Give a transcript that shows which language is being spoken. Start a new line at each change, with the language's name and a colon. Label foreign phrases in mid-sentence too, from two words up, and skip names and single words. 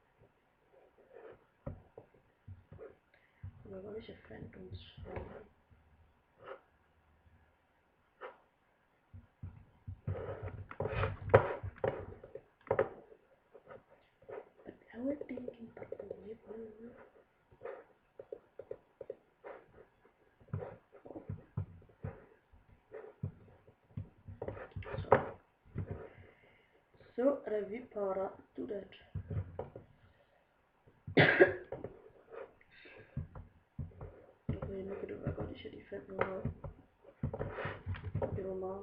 Danish: Det var godt, hvis jeg fandt nogle svampe.
English: I was thinking about the river.
Danish: Så er vi parat
English: to that.
Danish: Okay, nu kan det være godt, hvis jeg lige fandt noget. Det var meget.